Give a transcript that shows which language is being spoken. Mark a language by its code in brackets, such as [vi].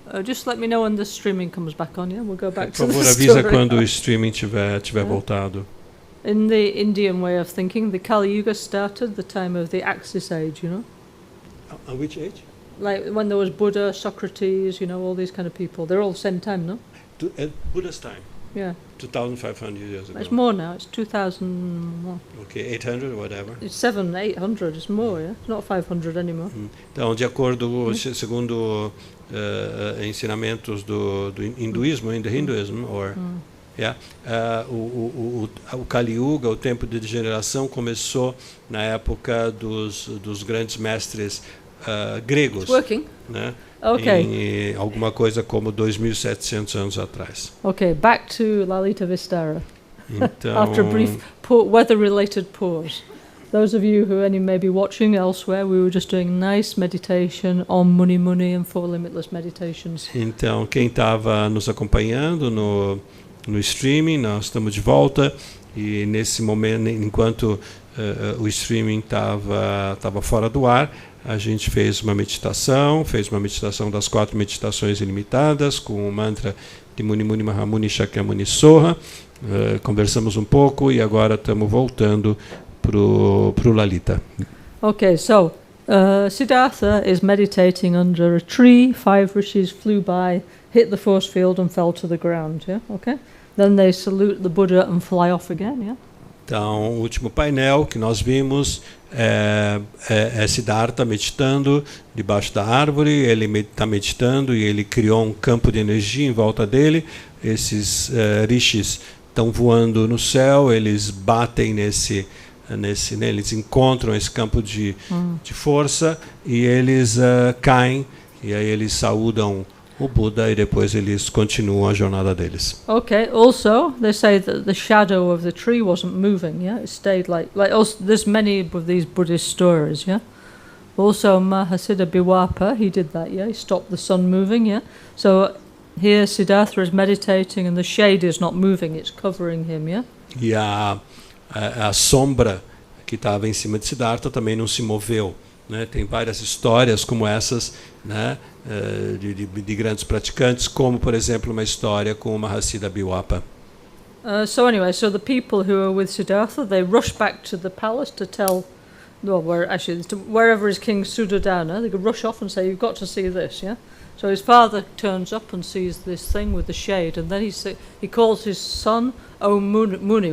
[en] Just let me know when the streaming comes back on, yeah? We'll go back to the story. [pt] Por favor, avisa quando o streaming tiver voltado. [en] In the Indian way of thinking, the Kali Yuga started the time of the Axis Age, you know? Which age? Like when there was Buddha, Socrates, you know, all these kind of people. They're all the same time, no? At Buddha's time. Yeah. 2,500 years ago. It's more now. It's 2,000. Okay, 800 or whatever. It's 700, 800. It's more. Yeah. It's not 500 anymore. [pt] Então, de acordo, segundo ensinamentos do hinduísmo, [en] in the Hinduism, or [pt] o Kali Yuga, o tempo de degeneração, começou na época dos grandes mestres gregos. [en] It's working. [pt] Né? [en] Okay. [pt] Em alguma coisa como 2.700 anos atrás. [en] Okay, back to Lalitavistara. [pt] Então, [en] After a brief weather-related pause. Those of you who may be watching elsewhere, we were just doing nice meditation on Muni Muni and Four Limitless Meditations. [pt] Então, quem estava nos acompanhando no streaming, nós estamos de volta, e nesse momento, enquanto o streaming estava fora do ar, a gente fez uma meditação das 4 meditações ilimitadas, com o mantra de Muni Muni Mahamuni Shakyamuni Soha, conversamos um pouco e agora estamos voltando pro Lalita. [en] Okay, so Siddhartha is meditating under a tree. 5 rishis flew by, hit the force field and fell to the ground. Yeah, okay. Then they salute the Buddha and fly off again. Yeah. [pt] Então, o último painel que nós vimos é Siddhartha meditando debaixo da árvore. Ele está meditando e ele criou um campo de energia em volta dele. Esses rishis estão voando no céu, eles batem eles encontram esse campo de força e eles caem, e aí eles saúdam o Buda e depois eles continuam a jornada deles. [en] Okay. Also, they say that the shadow of the tree wasn't moving. Yeah, it stayed like. Also, there's many of these Buddhist stories. Yeah. Also, Mahasiddha Biwapa, he did that. Yeah, he stopped the sun moving. Yeah. So here Siddhartha is meditating and the shade is not moving; it's covering him. Yeah. [pt] E a sombra que estava em cima de Siddhartha também não se moveu. Né? Tem várias histórias como essas, né? de grandes praticantes, como por exemplo uma história com o Mahasiddha Biwapa. [en] So anyway, so the people who are with Siddhartha, they rush back to the palace to tell, wherever is King Suddhodana, they could rush off and say, "You've got to see this." Yeah. So his father turns up and sees this thing with the shade, and then he calls his son, "Oh Muni."